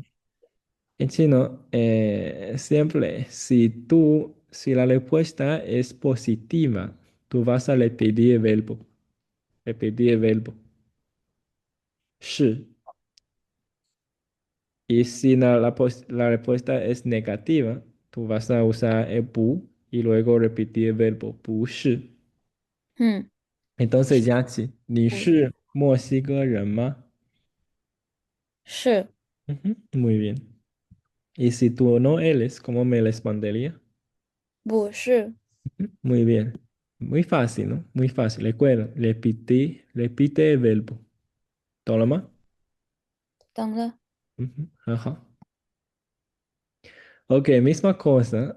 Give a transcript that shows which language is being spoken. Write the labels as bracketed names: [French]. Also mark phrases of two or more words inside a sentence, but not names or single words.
[Spanish] En chino, siempre, si la respuesta es positiva, tú vas a repetir el verbo. Repetir el verbo. 是. Y si la respuesta es negativa, tú vas a usar el bu y luego repetir el verbo 不是. [Chinese] 嗯， [Spanish] Entonces, Yaxi, 你 [Chinese] 不是墨西哥人吗? 是， [Spanish] Ujú, muy bien. Y si tú no eres, ¿cómo me respondería? [Chinese] 不是， [Spanish] Muy bien. Muy fácil, ¿no? Muy fácil. Recuerda, repite el verbo. ¿Todo lo más? [Chinese] 等了， [Spanish] Ujú, ajá. Ok, misma cosa.